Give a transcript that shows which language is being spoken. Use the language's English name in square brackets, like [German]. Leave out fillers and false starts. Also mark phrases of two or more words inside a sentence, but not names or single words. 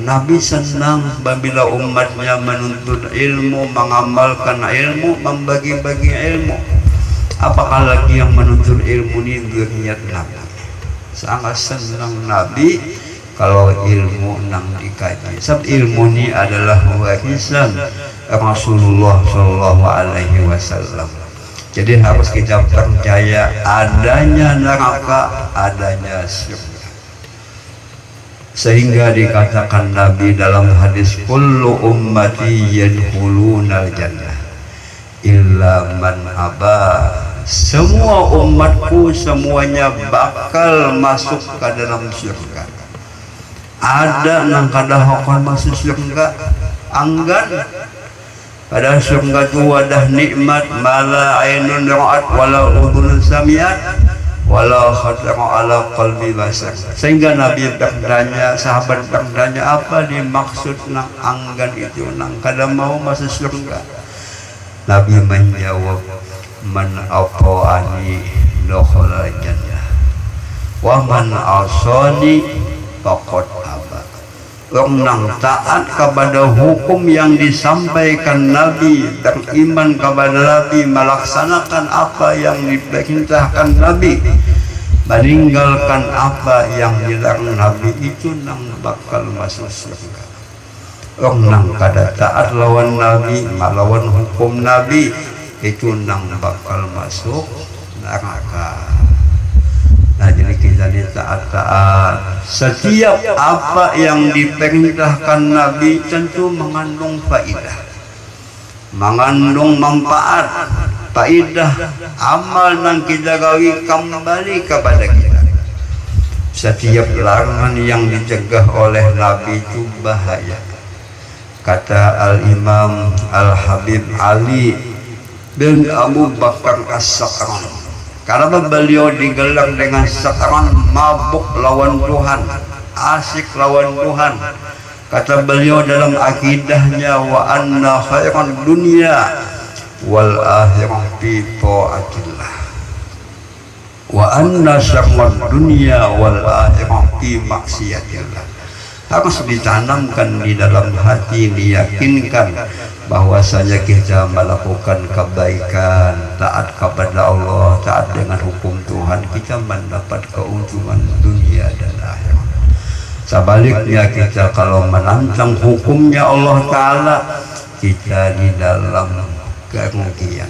[Indonesian] Nabi senang bila umatnya menuntut ilmu, mengamalkan ilmu, membagi-bagi ilmu. Apakah lagi yang menuntut ilmu ini berniat Nabi? Sangat senang Nabi kalau ilmu nang dikaji. Sebab ilmu ini adalah warisan Rasulullah [Arabic] صلى الله عليه وسلم. [Indonesian] Jadi harus kita percaya adanya neraka, adanya surga. Sehingga dikatakan Nabi dalam hadis, [Arabic] كل أمتي يدخلون الجنة إلا من أبى. [Indonesian] Semua umatku semuanya bakal masuk ke dalam surga. [Banjar] Ada nang kada hokon masuk surga, anggan. [Indonesian] Pada surga itu wadah nikmat, [Arabic] ما لا عين رأت ولا أذن سمعت ولا خطر على قلب بشر. [Indonesian] Sehingga Nabi bertanya, sahabat bertanya, [Banjar] apa dimaksud nang anggan itu, nang kada mau masuk surga? [Indonesian] Nabi menjawab, [Arabic] من أطاعني دخل الجنة ومن عصاني فقد أبى. [Indonesian] Orang nang taat kepada hukum yang disampaikan Nabi, beriman kepada Nabi, melaksanakan apa yang diperintahkan Nabi, meninggalkan apa yang dilarang Nabi, itu nang bakal masuk surga. [Banjar] Orang nang kada taat lawan Nabi, melawan hukum Nabi, itu nang bakal masuk neraka. [Indonesian] Nah Nah, jadi kita taat-taat. Setiap apa yang diperintahkan Nabi tentu mengandung faidah, mengandung manfaat, faidah, amal yang kita gawi kembali kepada kita. Setiap larangan yang dicegah oleh Nabi itu bahaya. Kata Al-Imam Al-Habib Ali bin Abu Bakar As-Sakran, karena beliau digelar dengan sakran, mabuk lawan Tuhan, asik lawan Tuhan. Kata beliau dalam akidahnya, [Arabic] وأن خير الدنيا والآخرة في طاعة الله وأن شر الدنيا والآخرة في معصية الله. [Indonesian] Harus ditanamkan di dalam hati, diyakinkan bahwasanya kita melakukan kebaikan, taat kepada Allah, taat dengan hukum Tuhan, kita mendapat keuntungan dunia dan akhirat. Sebaliknya kita kalau menantang hukumnya Allah Ta'ala, kita di dalam kerugian.